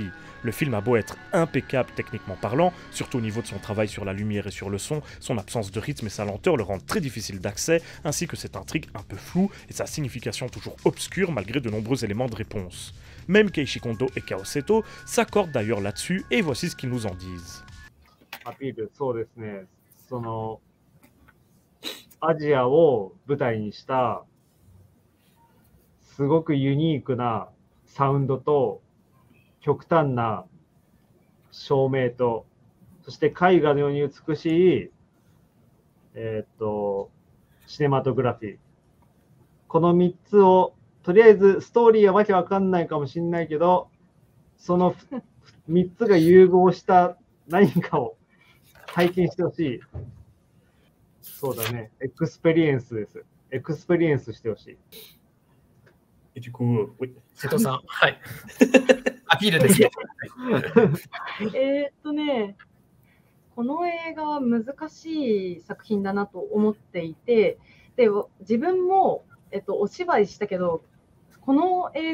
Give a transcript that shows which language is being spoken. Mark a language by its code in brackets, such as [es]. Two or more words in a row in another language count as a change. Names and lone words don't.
[fr] Le film a beau être impeccable techniquement parlant, surtout au niveau de son travail sur la lumière et sur le son absence de rythme et sa lenteur le rendent très difficile d'accès, ainsi que cette intrigue un peu floue et sa signification toujours obscure malgré de nombreux éléments de réponse. Même Keiichi Kondo et Kao Seto s'accordent d'ailleurs là-dessus, et voici ce qu'ils nous en disent. [ja] アピール、そうですね。アジアを舞台にしたすごくユニークなサウンドと極端な照明と、そして絵画のように美しい、シネマトグラフィー。この3つを、とりあえずストーリーはわけわかんないかもしれないけど、その3つが融合した何かを体験してほしい。そうだね。エクスペリエンスです。エクスペリエンスしてほしい。 [fr] Et du coup, oui. [ja] 瀬戸さん、はい。アピールですね。この映画は難しい作品だなと思っていて、で、自分も、お芝居したけど、この映